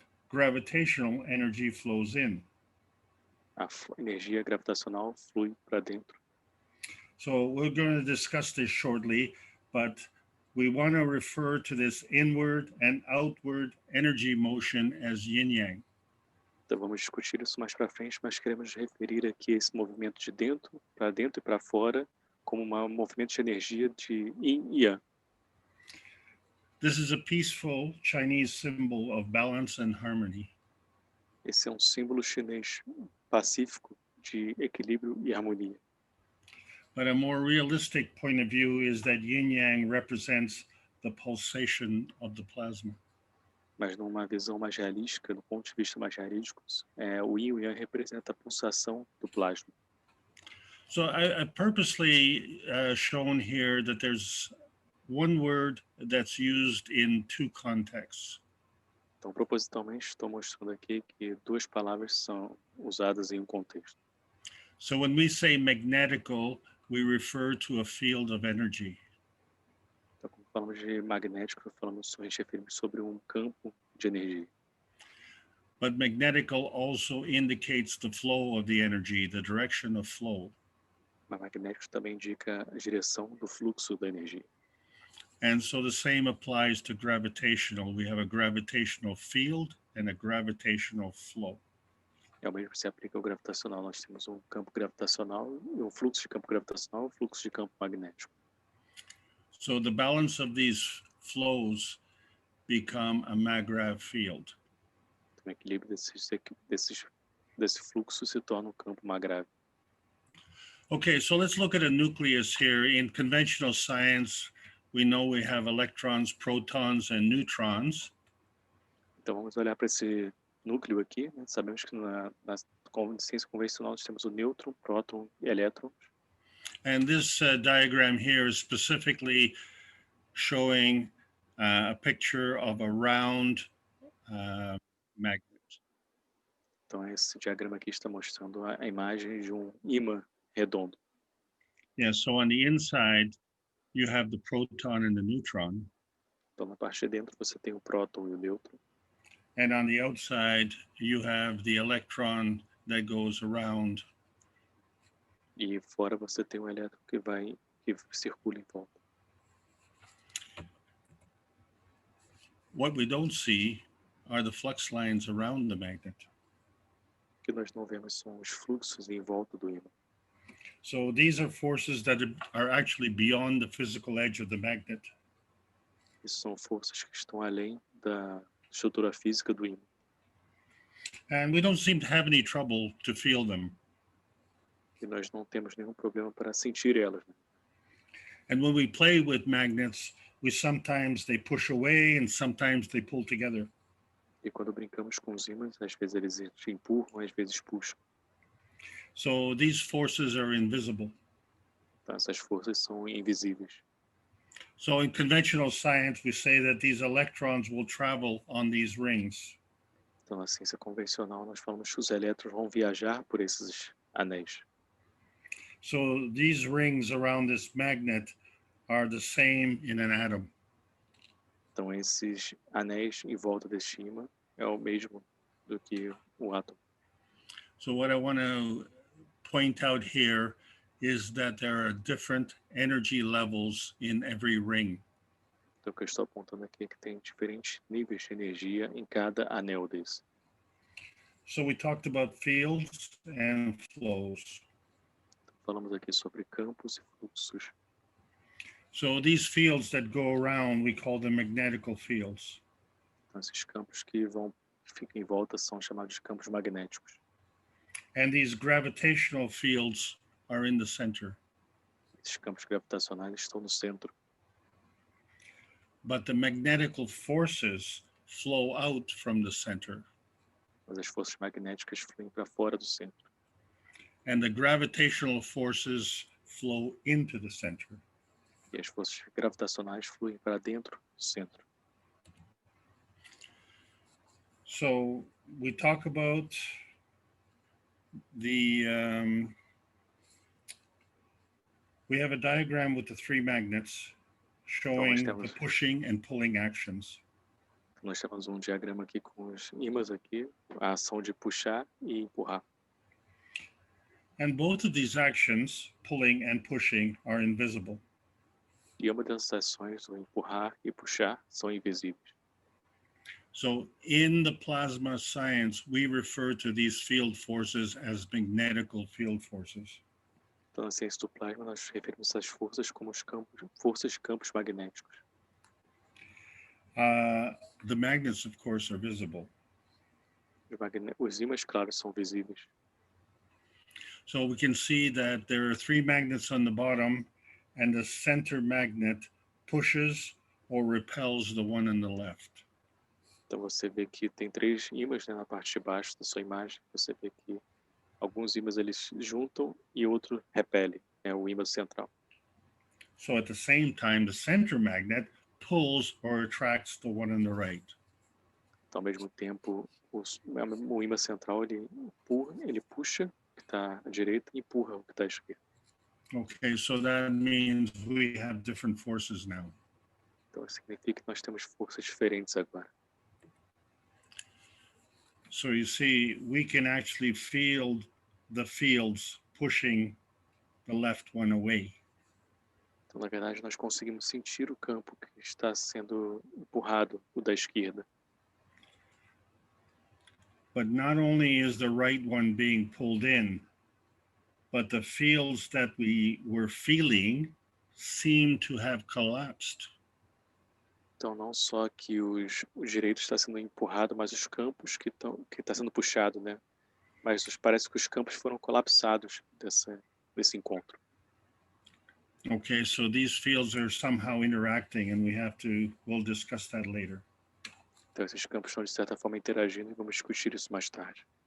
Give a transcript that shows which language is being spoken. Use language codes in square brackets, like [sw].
[en] Gravitational energy flows in. [pt] A energia gravitacional flui para dentro. [en] So we're going to discuss this shortly, but we want to refer to this inward and outward energy motion as yin-yang. [pt] Então vamos discutir isso mais para frente, mas queremos referir aqui esse movimento de dentro e para fora como um movimento de energia de yin e yang. [en] This is a peaceful Chinese symbol of balance and harmony. [pt] Esse é um símbolo chinês pacífico de equilíbrio e harmonia. [en] But a more realistic point of view is that yin-yang represents the pulsation of the plasma. [pt] Mas numa visão mais realística, do ponto de vista mais realístico, o yin e o yang representa a pulsação do plasma. [en] So I purposely shown here that there's one word that's used in two contexts. [pt] Então, propositalmente, estou mostrando aqui que duas palavras são usadas em um contexto. [en] So when we say magnetical, we refer to a field of energy. [pt] Então, quando falamos de magnético, a gente referimos sobre um campo de energia. [en] But magnetical also indicates the flow of the energy, the direction of flow. [pt] Mas magnético também indica a direção do fluxo da energia. [en] And so the same applies to gravitational. We have a gravitational field and a gravitational flow. [pt] É o mesmo que se aplica ao gravitacional. Nós temos um campo gravitacional, um fluxo de campo gravitacional, um fluxo de campo magnético. [en] So the balance of these flows become a maggrav field. [pt] Então, o equilíbrio desse fluxo se torna um campo maggrav. [en] Okay, so let's look at a nucleus here. In conventional science, we know we have electrons, protons, and neutrons. [pt] Então vamos olhar para esse núcleo aqui, né? Sabemos que na ciência convencional nós temos o nêutron, próton e elétron. [en] And this diagram here is specifically showing a picture of a round magnet. [pt] Então esse diagrama aqui está mostrando a imagem de um ímã redondo. [en] Yeah, so on the inside, you have the proton and the neutron. [pt] Então na parte de dentro você tem o próton e o nêutron. [en] And on the outside, you have the electron that goes around. [pt] E fora você tem um elétron que circula em volta. [en] What we don't see are the flux lines around the magnet. [pt] O que nós não vemos são os fluxos em volta do ímã. [en] So these are forces that are actually beyond the physical edge of the magnet. [pt] Isso são forças que estão além da estrutura física do ímã. [en] And we don't seem to have any trouble to feel them. [pt] E nós não temos nenhum problema para sentir elas. Né? [en] And when we play with magnets, sometimes they push away and sometimes they pull together. [pt] E quando brincamos com os ímãs, às vezes eles te empurram, às vezes puxam. [en] So these forces are invisible. [pt] Então, essas forças são invisíveis. [en] So in conventional science, we say that these electrons will travel on these rings. [pt] Então, na ciência convencional, nós falamos que os elétrons vão viajar por esses anéis. [en] So these rings around this magnet are the same in an atom. [pt] Então, esses anéis em volta deste ímã é o mesmo do que o átomo. [en] So what I want to point out here is that there are different energy levels in every ring. [pt] Então, o que eu estou apontando aqui é que tem diferentes níveis de energia em cada anel desse. [en] So we talked about fields and flows. [pt] Falamos aqui sobre campos e fluxos. [en] So these fields that go around, we call them magnetical fields. [pt] Então, esses campos que ficam em volta são chamados de campos magnéticos. [en] And these gravitational fields are in the center. [pt] Esses campos gravitacionais estão no centro. [en] But the magnetical forces flow out from the center. [pt] Mas as forças magnéticas fluem para fora do centro. [en] And the gravitational forces flow into the center. [pt] E as forças gravitacionais fluem para dentro do centro. [en] So we talk about we have a diagram with the three magnets showing the pushing and pulling actions. [pt] Nós temos um diagrama aqui com os ímãs aqui, a ação de puxar e empurrar. [en] And both of these actions, pulling and pushing, are invisible. [pt] E uma dessas ações, o empurrar e puxar, são invisíveis. [en] So in the plasma science, we refer to these field forces as magnetical field forces. [pt] Então, na ciência do plasma, nós referimos essas forças como forças de campos magnéticos. [en] The magnets, of course, are visible. [pt] Os ímãs, claro, são visíveis. [en] So we can see that there are 3 magnets on the bottom, and the center magnet pushes or repels the one on the left. [pt] Então você vê que tem 3 ímãs, né, na parte de baixo da sua imagem. Você vê que alguns ímãs eles juntam e outro repele, é o ímã central. [en] So at the same time, the center magnet pulls or attracts the one on the right. [pt] Então, ao mesmo tempo, o ímã central ele empurra, ele puxa o que está à direita e empurra o que está à esquerda. [en] Okay, so that means we have different forces now. [pt] Então, significa que nós temos forças diferentes agora. [en] So you see, we can actually feel the fields pushing the left one away. [pt] Então, na verdade, nós conseguimos sentir o campo que está sendo empurrado, o da esquerda. [en] But not only is the right one being pulled in, but the fields that we were feeling seem to have collapsed. [pt] Então, não só que o direito está sendo empurrado, mas os campos que está sendo puxado, né? Mas parece que os campos foram colapsados desse encontro. [en] Okay, so these fields are somehow interacting, and we'll discuss that later. [pt] Então, esses campos estão, de certa forma, interagindo e vamos discutir isso mais tarde.